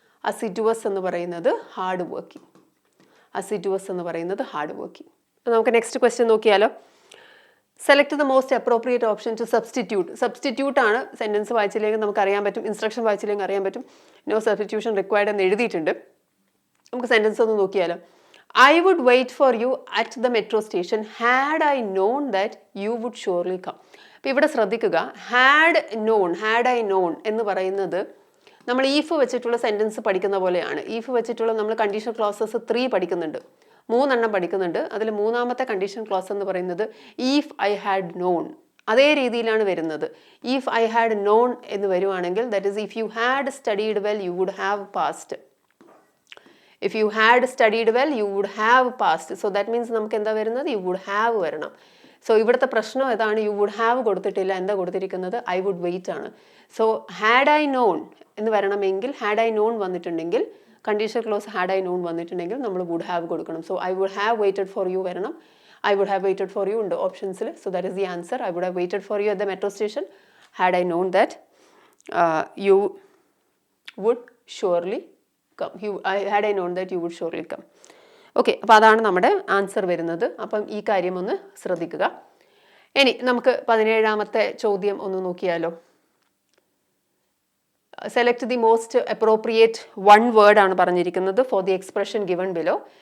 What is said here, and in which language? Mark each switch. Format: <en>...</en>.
<ml>അസിഡുവസ് എന്ന് പറയുന്നത് hard working. അസിഡുവസ് എന്ന് പറയുന്നത് ഹാർഡ് വർക്കിംഗ്. നമുക്ക് നെക്സ്റ്റ് ക്വസ്റ്റ്യൻ നോക്കിയാലോ.</ml> <en>Select the most appropriate option to substitute.</en> <ml>Substitute ആണ്. സെൻറ്റൻസ് വായിച്ചില്ലെങ്കിൽ നമുക്ക് അറിയാൻ പറ്റും, ഇൻസ്ട്രക്ഷൻ വായിച്ചില്ലെങ്കിൽ അറിയാൻ പറ്റും.</ml> <en>no substitution required</en> <ml>എന്ന് എഴുതിയിട്ടുണ്ട്. നമുക്ക് സെൻറ്റൻസ് ഒന്ന് നോക്കിയാലോ.</ml> <en>I would wait for you at the metro station had I known that you would surely come.</en> <ml>അപ്പോൾ ഇവിടെ ശ്രദ്ധിക്കുക,</ml> <en>had I known</en> <ml>എന്ന് പറയുന്നത് നമ്മൾ ഈഫ് വെച്ചിട്ടുള്ള സെൻറ്റൻസ് പഠിക്കുന്ന പോലെയാണ്. ഈഫ് വെച്ചിട്ടുള്ള നമ്മൾ കണ്ടീഷൻ ക്ലോസസ് 3 പഠിക്കുന്നുണ്ട്, 3 പഠിക്കുന്നുണ്ട്. അതിൽ മൂന്നാമത്തെ കണ്ടീഷൻ ക്ലോസ് എന്ന് പറയുന്നത്</ml> <en>if I had known.</en> <ml>അതേ രീതിയിലാണ് വരുന്നത്.</ml> <en>if I had known</en> <ml>എന്ന് വരുവാണെങ്കിൽ</ml> <en>that is if you had studied well you would have passed. If you had studied well you would have passed. So that means</en> <ml>നമുക്ക് എന്താ വരുന്നത്?</ml> <en>you would have</en> <ml>വരണം. So ഇവിടുത്തെ പ്രശ്നം ഏതാണ്?</ml> <en>you would have</en> <ml>കൊടുത്തിട്ടില്ല, എന്താ കൊടുത്തിരിക്കുന്നത്? I would wait ആണ്. സോ</ml> <en>had I known</en> <ml>എന്ന് വരണമെങ്കിൽ had I known വന്നിട്ടുണ്ടെങ്കിൽ, condition close had I known വന്നിട്ടുണ്ടെങ്കിൽ നമ്മൾ would have കൊടുക്കണം.</ml> <en>so I would have waited for you</en> <ml>വരണം.</ml> <en>I would have waited for you</en> <ml>ഉണ്ട് ഓപ്ഷൻസിൽ.</ml> <en>So that is the answer. I would have waited for you at the metro station had I known that you would surely come. Had I known that you would surely come.</en> <ml>Okay, അപ്പോൾ അതാണ് നമ്മുടെ answer വരുന്നത്. അപ്പം ഈ കാര്യം ഒന്ന് ശ്രദ്ധിക്കുക. ഇനി നമുക്ക് 17ാമത്തെ ചോദ്യം ഒന്ന് നോക്കിയാലോ.</ml> <en>select the most appropriate one word</en> <ml>ആണ് പറഞ്ഞിരിക്കുന്നത്</ml> <en>For the expression given below.</en>